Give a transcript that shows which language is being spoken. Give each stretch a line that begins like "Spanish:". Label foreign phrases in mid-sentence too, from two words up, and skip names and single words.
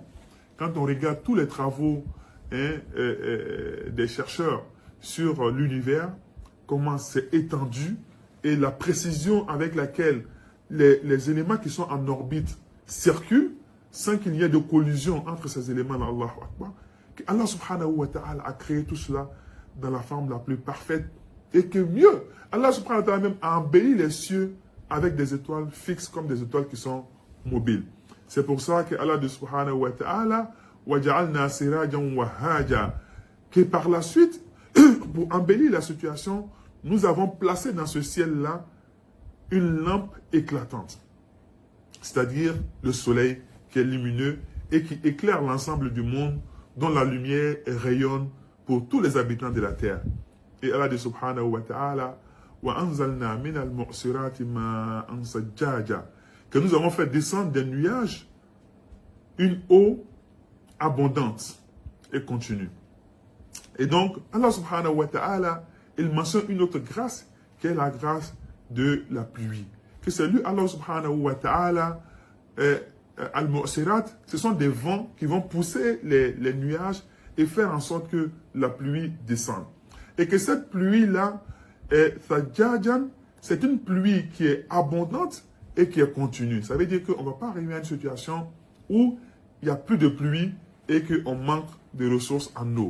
French: Quand on regarde tous les travaux des chercheurs sur l'univers, comment c'est étendu et la précision avec laquelle les éléments qui sont en orbite circulent sans qu'il y ait de collision entre ces éléments d'
Arabic: الله أكبر. الله سبحانه وتعالى
French: a créé tout cela dans la forme la plus parfaite et que mieux,
Arabic: الله سبحانه وتعالى
French: même a embelli les cieux avec des étoiles fixes comme des étoiles qui sont mobiles. C'est pour ça que
Arabic: الله سبحانه وتعالى وَجَعَلْنَا سِرَاجًا وَهَاجًا
French: que par la suite, pour embellir la situation, nous avons placé dans ce ciel-là une lampe éclatante, c'est-à-dire le soleil qui est lumineux et qui éclaire l'ensemble du monde, dont la lumière rayonne pour tous les habitants de la terre. Et Allah dit
Arabic: سبحانه وتعالى وَأَنزَلْنَا مِنَ الْمُعْصِرَاتِ مَاءً ثَجَّاجًا
French: que nous avons fait descendre des nuages une eau abondante et continue. Et donc,
Arabic: الله سبحانه وتعالى,
French: il mentionne une autre grâce qui est la grâce de la pluie. Que c'est lui,
Arabic: الله سبحانه وتعالى,
French: al-mu'sirat, ce sont des vents qui vont pousser les nuages et faire en sorte que la pluie descende. Et que cette pluie-là, c'est une pluie qui est abondante et qui est continue. Ça veut dire qu'on ne va pas arriver à une situation où il n'y a plus de pluie et qu'on manque de ressources en eau.